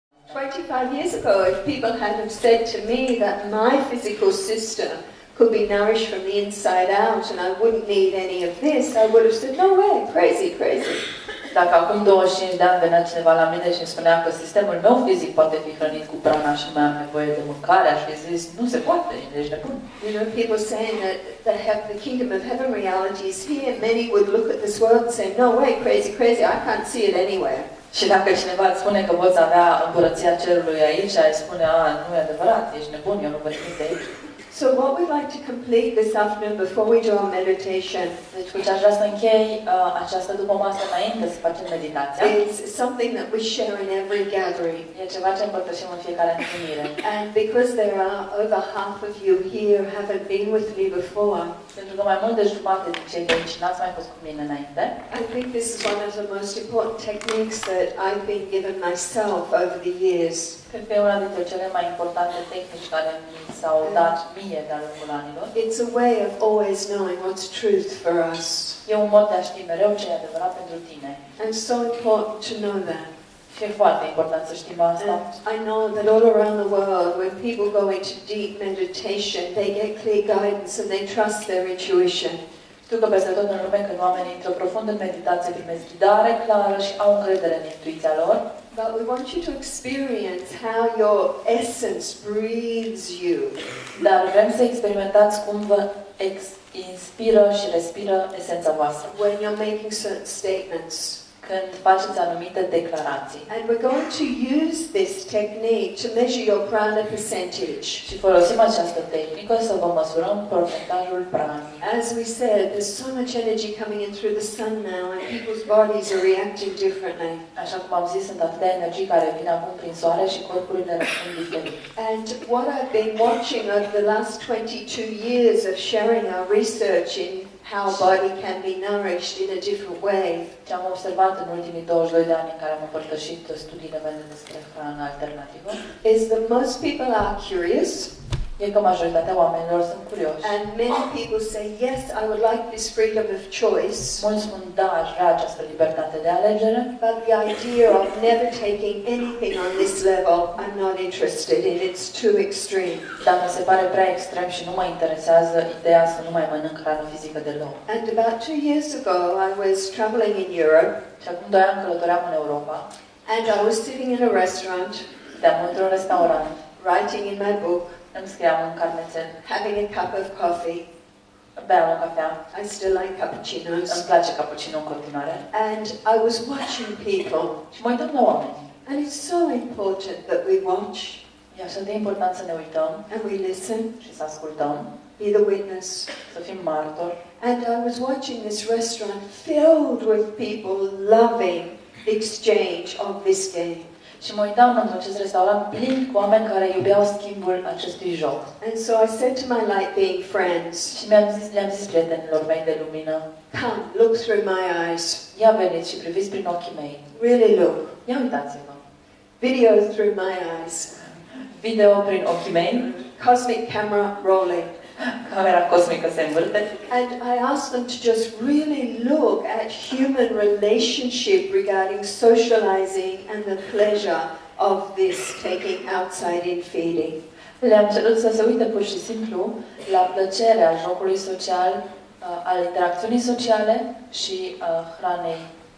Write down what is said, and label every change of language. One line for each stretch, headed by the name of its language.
English: 25 years ago, if people had have said to me that my physical system could be nourished from the inside out and I wouldn't need any of this, I would have said, no way, crazy, crazy.
Romanian: Dacă acum 25 de ani venea cineva la mine și îmi spunea că sistemul meu fizic poate fi hrănit cu prana și mai am nevoie de mâncare, aș fi zis, nu se poate, ești nebun.
English: You know, people saying that they have the kingdom of heaven realities here, many would look at this world and say, no way, crazy, crazy, I can't see it anywhere.
Romanian: Și dacă cineva îți spune că poți avea împărăția cerului aici, ai spune, nu e adevărat, ești nebun, eu nu văd nimic de aici.
English: So what we'd like to complete this afternoon before we do our meditation,
Romanian: deci cu ce aș vrea să închei această după masă înainte să facem meditația,
English: is something that we share in every gathering.
Romanian: E ceva ce împărtășim în fiecare întâlnire.
English: And because there are over half of you here who haven't been with me before,
Romanian: pentru că mai mult de jumătate din cei de aici n-ați mai fost cu mine înainte,
English: I think this is one of the most important techniques that I've been given myself over the years.
Romanian: Cred că e una dintre cele mai importante tehnici care mi s-au dat mie de-a lungul anilor.
English: It's a way of always knowing what's truth for us.
Romanian: E un mod de a ști mereu ce e adevărat pentru tine.
English: And it's so important to know that.
Romanian: Și e foarte important să știm asta.
English: And I know that all around the world, when people go into deep meditation, they get clear guidance and they trust their intuition.
Romanian: Știu că peste tot în lume, când oamenii intră profund în meditație, primesc ghidare clară și au încredere în intuiția lor.
English: But we want you to experience how your essence breathes you.
Romanian: Dar vrem să experimentați cum vă inspiră și respiră esența voastră.
English: When you're making certain statements.
Romanian: Când faceți anumite declarații.
English: And we're going to use this technique to measure your prana percentage.
Romanian: Și folosim această tehnică să vă măsurăm procentajul pranei.
English: As we said, there's so much energy coming in through the sun now and people's bodies are reacting differently.
Romanian: Așa cum am zis, sunt atâtea energii care vin acum prin soare și corpurile răspund diferit.
English: And what I've been watching over the last 22 years of sharing our research in how body can be nourished in a different way.
Romanian: Ce am observat în ultimii 22 de ani în care am împărtășit studiile mele despre hrană alternativă,
English: is that most people are curious.
Romanian: E că majoritatea oamenilor sunt curioși.
English: And many people say, yes, I would like this freedom of choice.
Romanian: Mulți spun, da, aș vrea această libertate de alegere.
English: But the idea of never taking anything on this level, I'm not interested in. It's too extreme.
Romanian: Dar mi se pare prea extrem și nu mă interesează ideea să nu mai mănânc hrană fizică deloc.
English: And about 2 years ago, I was traveling in Europe.
Romanian: Și acum 2 ani călătoream în Europa.
English: And I was sitting in a restaurant.
Romanian: Stăteam într-un restaurant.
English: Writing in my book.
Romanian: Îmi scriam în carnețel.
English: Having a cup of coffee.
Romanian: Beam o cafea.
English: I still like cappuccinos.
Romanian: Îmi place cappuccino în continuare.
English: And I was watching people.
Romanian: Și mă uitam la oameni.
English: And it's so important that we watch.
Romanian: E așa de important să ne uităm.
English: And we listen.
Romanian: Și să ascultăm.
English: Be the witness.
Romanian: Să fim martori.
English: And I was watching this restaurant filled with people loving the exchange of this game.
Romanian: Și mă uitam în acest restaurant plin cu oameni care iubeau schimbul acestui joc.
English: And so I said to my light being friends,
Romanian: și le-am zis prietenilor mei de lumină,
English: come, look through my eyes.
Romanian: Ia veniți și priviți prin ochii mei.
English: Really look.
Romanian: Ia uitați-vă.
English: Video through my eyes.
Romanian: Video prin ochii mei.
English: Cosmic camera rolling.
Romanian: Camera cosmică se învârte.
English: And I asked them to just really look at human relationship regarding socializing and the pleasure of this taking outside in feeding.
Romanian: Le-am cerut să se uite pur și simplu la plăcerea jocului social, al interacțiunii sociale și hranei.